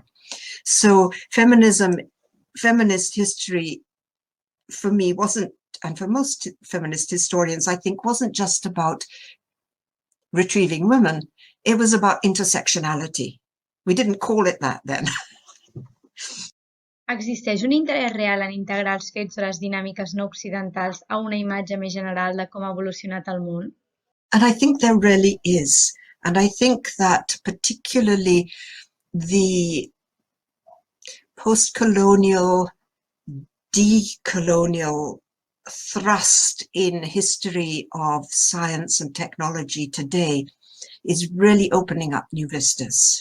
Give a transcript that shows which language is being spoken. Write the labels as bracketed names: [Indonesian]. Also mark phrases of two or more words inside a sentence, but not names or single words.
[English] So feminist history for me wasn't, and for most feminist historians, I think, wasn't just about retrieving women. It was about intersectionality. We didn't call it that then. [Catalan] Existeix un interès real en integrar els fets o les dinàmiques no occidentals a una imatge més general de com ha evolucionat el món? [English] And I think there really is. And I think that particularly the post-colonial, decolonial thrust in history of science and technology today is really opening up new vistas.